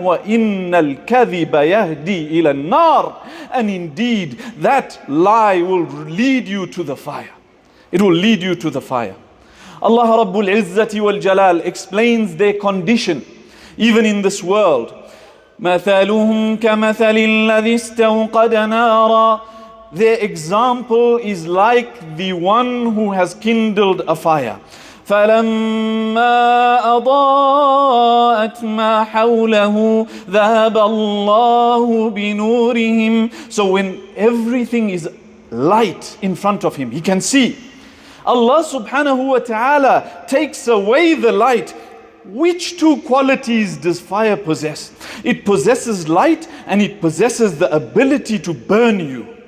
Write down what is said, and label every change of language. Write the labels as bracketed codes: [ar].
[ar] وَإِنَّ الْكَذِبَ يَهْدِي إِلَى النَّارِ. [en] And indeed, that lie will lead you to the fire. It will lead you to the fire. Allah Rabbul Izzati wal Jalal explains their condition, even in this world. [ar] مثلهم كمثل الذي استوقد نارا. [en] Their example is like the one who has kindled a fire. [ar] فلما أضاءت ما حوله ذهب الله بنورهم. [en] So when everything is light in front of him, he can see. Allah subhanahu wa ta'ala takes away the light. Which two qualities does fire possess? It possesses light and it possesses the ability to burn you.